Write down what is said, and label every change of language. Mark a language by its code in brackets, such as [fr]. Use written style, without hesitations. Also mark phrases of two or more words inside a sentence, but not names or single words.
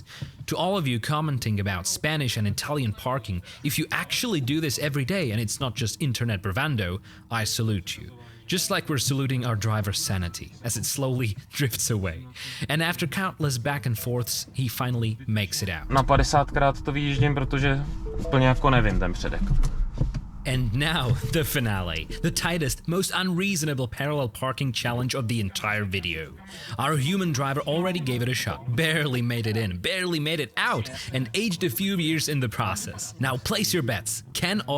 [en] To all of you commenting about Spanish and Italian parking, if you actually do this every day and it's not just internet bravado, I salute you. Just like we're saluting our driver's sanity as it slowly drifts away. And after countless back and forths, he finally makes it out. [cs] Na 50krát to vyjíždím, protože úplně jako nevím ten předek. [en] And now, the finale, the tightest, most unreasonable parallel parking challenge of the entire video. Our human driver already gave it a shot, barely made it in, barely made it out, and aged a few years in the process. Now place your bets.